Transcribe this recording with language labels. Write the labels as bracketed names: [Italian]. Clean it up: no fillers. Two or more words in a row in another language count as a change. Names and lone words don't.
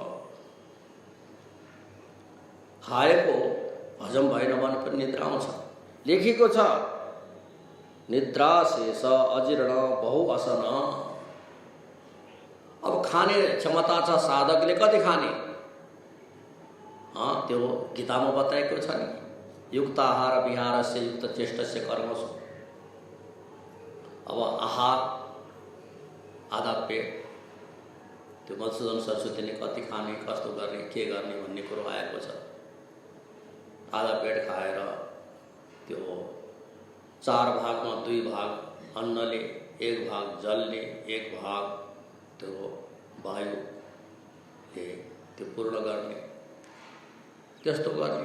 [Nepali] खाएको हजम भएन भने पनि निद्रा आउँछ। लेखेको छ [Sanskrit] निद्रा शेष अजीर्ण बहु असन। [Nepali] अब खाने क्षमता छ साधकले कति खाने, त्यो गीतामा बताएको छ नि, [Sanskrit] युक्ताहार विहारस्य युक्त चेष्टस्य कर्मसु। [Nepali] अब आहार आधा पेट, त्यो मधुसूदन सरस्वतीले कति खाने, कस्तो गर्ने, के गर्ने भन्ने कुरो आएको छ। आधा पेट खाएर त्यो 4 भागमा 2 भाग अन्नले, 1 भाग जलले, 1 भाग त्यो वायुले त्यो पूर्ण गर्ने, त्यस्तो गर्ने।